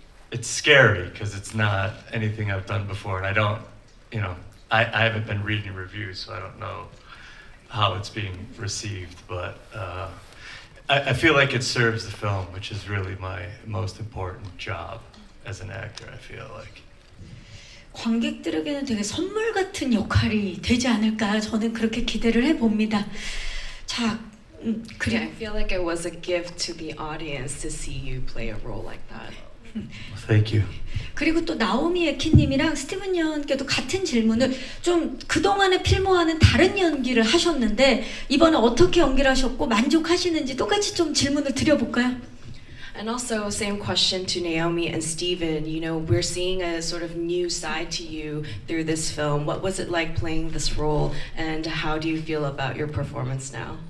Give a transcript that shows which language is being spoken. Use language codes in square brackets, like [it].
[en] It's scary because it's not anything I've done before, and I don't, you know. I haven't been reading reviews, so I don't know how it's being received, but I feel like it serves the film, which is really my most important job as an actor, I feel like. [ko] 관객들에게는 되게 선물 같은 역할이 되지 않을까 저는 그렇게 기대를 해봅니다. 자, [en] Yeah, I feel like it was a gift to the audience to see you play a role like that. Thank you. [ko] 그리고 또 나오미 에키님이랑 스티븐 연께도 같은 질문을 좀 그동안의 필모와는 다른 연기를 하셨는데 이번에 어떻게 연기를 하셨고 만족하시는지 똑같이 좀 질문을 드려볼까요? [en] And also, same question to Naomi and Steven. You know, we're seeing a sort of new side to you through this film. What was it like playing this role, and how do you feel about your performance now?